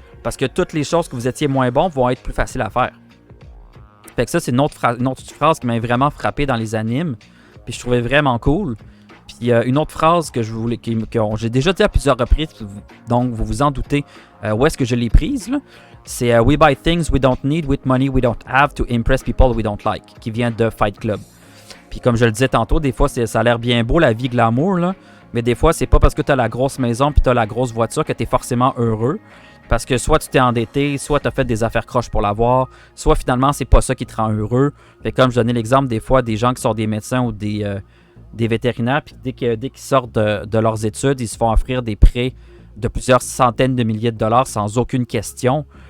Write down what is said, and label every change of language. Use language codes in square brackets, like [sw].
[fr] Parce que toutes les choses que vous étiez moins bon vont être plus faciles à faire. Fait que ça, c'est une autre phrase qui m'a vraiment frappé dans les animes. Puis je trouvais vraiment cool. Puis une autre phrase que j'ai déjà dit à plusieurs reprises, donc vous vous en doutez où est-ce que je l'ai prise, là. C'est [en] We buy things we don't need with money we don't have to impress people we don't like, [fr] qui vient de [en] Fight Club. [fr] Puis comme je le disais tantôt, des fois ça a l'air bien beau la vie glamour, là, mais des fois c'est pas parce que tu as la grosse maison puis tu as la grosse voiture que tu es forcément heureux. Parce que soit tu t'es endetté, soit tu as fait des affaires croches pour l'avoir, soit finalement c'est pas ça qui te rend heureux. Fait comme je donnais l'exemple des fois des gens qui sont des médecins ou des vétérinaires, puis dès qu'ils sortent de leurs études, ils se font offrir des prêts de plusieurs centaines de milliers de dollars sans aucune question.